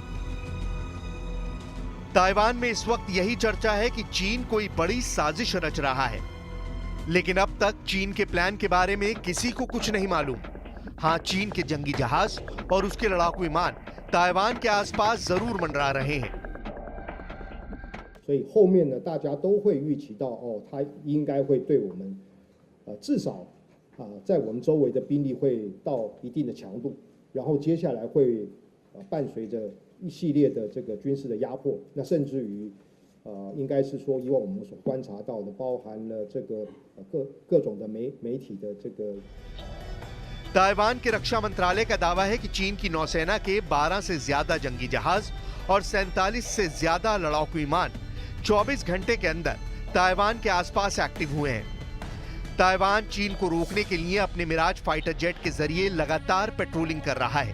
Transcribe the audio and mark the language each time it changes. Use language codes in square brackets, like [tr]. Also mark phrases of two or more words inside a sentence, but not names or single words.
[hi] ताइवान में इस वक्त यही चर्चा है कि चीन कोई बड़ी साजिश रच रहा है, लेकिन अब तक चीन के प्लान के बारे में किसी को कुछ नहीं मालूम। हां, चीन के जंगी जहाज और उसके लड़ाकू विमान ताइवान के आसपास जरूर मंडरा रहे हैं। [zh] 所以后面呢，大家都会预期到哦，他应该会对我们，至少在我们周围的兵力会到一定的强度，然后接下来会伴随着一系列的这个军事的压迫，那甚至于应该是说以往我们所观察到的，包含了这个各种的媒体的这个。 [hi] ताइवान के रक्षा मंत्रालय का दावा है कि चीन की नौसेना के 12 से ज्यादा जंगी जहाज और 47 से ज्यादा लड़ाकू विमान 24 घंटे के अंदर ताइवान के आसपास एक्टिव हुए हैं। ताइवान चीन को रोकने के लिए अपने मिराज [en] fighter jet [hi] के जरिए लगातार पेट्रोलिंग कर रहा है।